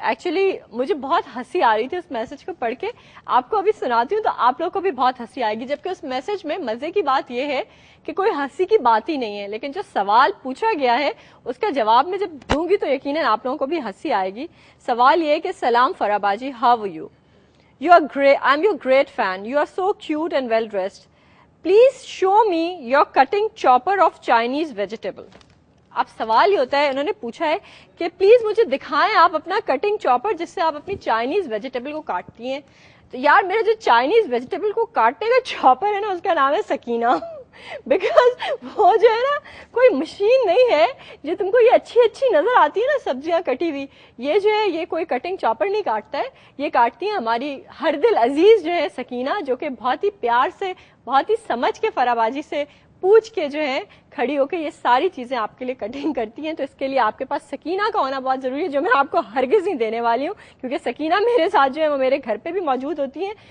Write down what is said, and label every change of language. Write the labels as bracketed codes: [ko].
[ur] Actually مجھے بہت ہنسی آ رہی تھی اس میسج کو پڑھ کے. آپ کو ابھی سناتی ہوں تو آپ لوگ کو بھی بہت ہنسی آئے گی, جبکہ اس میسج میں مزے کی بات یہ ہے کہ کوئی ہنسی کی بات ہی نہیں ہے, لیکن جو سوال پوچھا گیا ہے اس کا جواب میں جب دوں گی تو یقیناً آپ لوگوں کو بھی ہنسی آئے گی. سوال یہ ہے کہ سلام فرح باجی, [en] how are you? You are great. I'm your great fan. You are so cute and well dressed. Please show me your cutting chopper of Chinese vegetable. [ur] اب سوال یہ ہوتا ہے, انہوں نے پوچھا ہے کہ پلیز مجھے دکھائیں آپ اپنا کٹنگ چاپر جس سے آپ اپنی چائنیز ویجیٹیبل کو کاٹتی ہیں. تو یار میرا جو چائنیز ویجیٹیبل کو کاٹنے کا چاپر ہے نا, اس کا نام ہے سکینہ. بیکاز وہ جو ہے نا کوئی مشین نہیں ہے جو تم کو یہ اچھی اچھی نظر آتی ہے نا سبزیاں کٹی ہوئی, یہ جو ہے یہ کوئی کٹنگ چاپر نہیں کاٹتا ہے, یہ کاٹتی ہیں ہماری ہر دل عزیز جو ہے سکینہ, جو کہ بہت ہی پیار سے بہت ہی سمجھ کے فرح باجی سے پوچھ کے جو ہے کھڑی ہو کے یہ ساری چیزیں آپ کے لیے کٹنگ کرتی ہیں. تو اس کے لیے آپ کے پاس سکینہ کا ہونا بہت ضروری ہے, جو میں آپ کو ہرگز نہیں دینے والی ہوں, کیونکہ سکینہ میرے ساتھ جو ہے وہ میرے گھر پہ بھی موجود ہوتی ہیں.